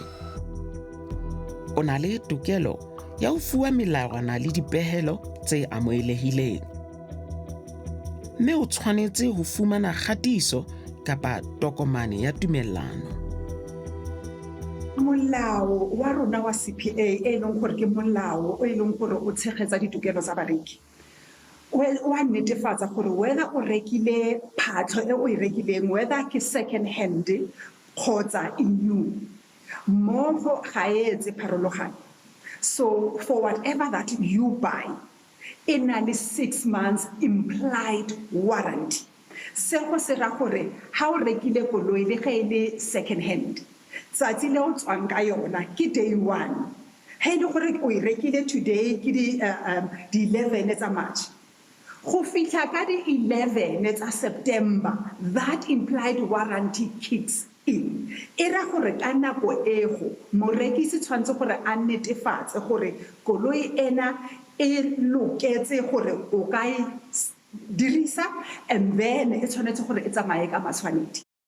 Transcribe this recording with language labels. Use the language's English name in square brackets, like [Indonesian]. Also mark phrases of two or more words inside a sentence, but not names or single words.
[Southern Sotho] O na le tokelo ya ho fuwa melawana le dipehelo tse amohelehileng. Mme o tshwanetse ho fumana kgatiso kapa tokomane ya tumellano. [Tswana] Molao wa rona wa CPA e leng gore ke molao o e leng gore o tshegetsa ditokelo tsa bareki. Wa netefatsa gore whether o rekile phatlho e o e rekileng, whether ke [English] second hand [Tswana] kgotsa e new, mmogo ga e etse pharologano. [English] So for whatever that you buy, [Tswana] e na le [English] 6 months implied warranty. [Tswana] Se go se ra gore ha o rekile koloi le ga ile [English] second hand, [Tswana] tsatsi le o tswang ka yona ke day 1. Ha ile gore o e rekile today ke di 11 tsa March, go fihla ka di 11 tsa September, [English] that implied warranty kicks in. [Tswana] E ra gore ka nako ego morekisi tshwantse gore a netefatse gore koloi ena e loketse gore o ka e dirisa, [English] and then [Tswana] e tshwanetse gore e tsamaye ka matshwanedi.